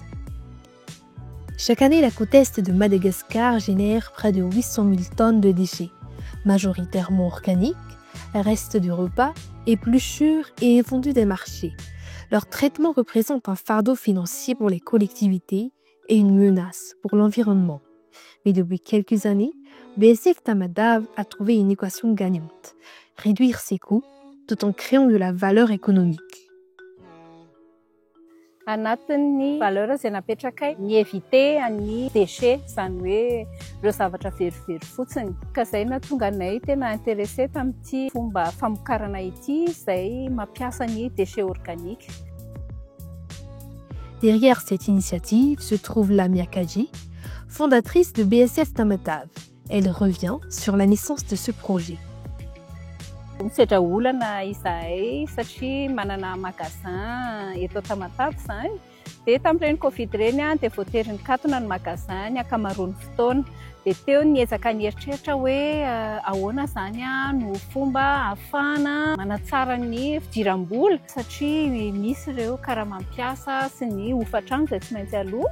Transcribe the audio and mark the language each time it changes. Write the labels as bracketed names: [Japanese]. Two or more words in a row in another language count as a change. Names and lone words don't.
[French] Chaque année, la côte est de Madagascar génère près de 800 000 tonnes de déchets, majoritairement organiques, restes du repas, épluchures et invendus des marchés. Leur traitement représente un fardeau financier pour les collectivités et une menace pour l'environnement. Mais depuis quelques années, BSF Tamatave a trouvé une équation gagnante, réduire ses coûts tout en créant de la valeur économique. [Malagasy] Anatin'ny valeur izay napetraka mievite ny déchets, izany hoe ireo zavatra verivery fotsiny. Ka izay nahatonga anay tena intéressé tamin'ity fomba famokarana ity izay mampiasa ny [French] déchets organiques. Derrière cette initiative se trouve Lamia Kadji, fondatrice de BSF Tamatave. Elle revient sur la naissance de ce projet. [Malagasy] Nisedra olana izahay satria manana magasin eto Tamatave izany. Dia tamin'ireny Covid ireny dia voatery nikatona ny magasin ny ankamaroan'ny fotoana. Dia teo niezaka nieritreritra hoe ahoana izany no fomba ahafahana manatsara ny fidiram-bola satria misy ireo kara-mampiasa sy ny hofatrano izay tsy maintsy aloha.